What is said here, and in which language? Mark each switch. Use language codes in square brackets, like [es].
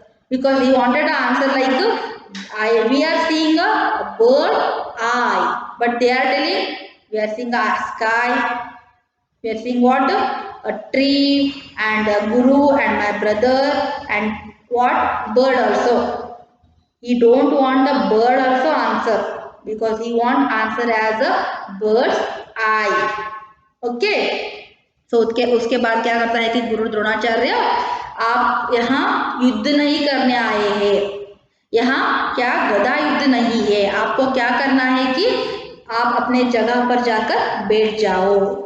[en] Because he wanted a answer like we are seeing a bird eye, but they are telling we are seeing a sky, we are seeing what, a tree, and a guru and my brother, and what, bird also. He don't want the bird also answer, because he want answer as a bird's eye. [hi] Okay, so उसके बाद क्या करता है कि गुरु द्रोणाचार्य, आप यहाँ युद्ध नहीं करने आए हैं, यहाँ क्या गदा युद्ध नहीं है, आपको क्या करना है कि आप अपने जगह पर जाकर बैठ जाओ।